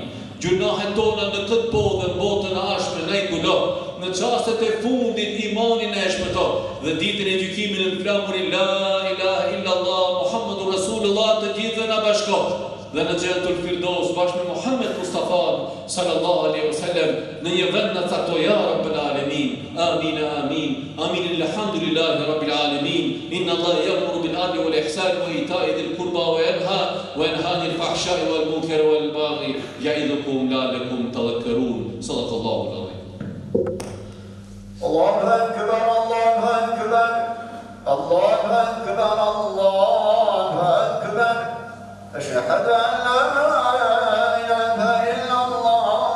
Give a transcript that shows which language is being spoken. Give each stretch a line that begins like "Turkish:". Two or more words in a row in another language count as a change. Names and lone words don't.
Albanian: Gjunahet tona në këtë botë, në botën e ashme na i ngulo, në çastet e fundit imanin e shpëto dhe ditën e gjykimit në flamurin
Arabic: لا إله إلا الله محمد رسول الله
Albanian: të gjithëve na bashko dhe në
Arabic: جنة الفردوس
Albanian: bashkë me Muhammed Mustafa
Arabic: صلى الله عليه وسلم
Albanian: në një vend në caktoj
Arabic: يا رب العالمين. آمين آمين. آمين الحمد لله رب العالمين. إن الله يأمر بالعدل والإحسان وإيتاء ذي القربى وينهى عن الفحشاء والمنكر والبغي يعظكم لعلكم تذكرون صدق الله العظيم. الله أكبر الله أكبر الله أكبر الله أكبر أشهد أن لا إله إلا الله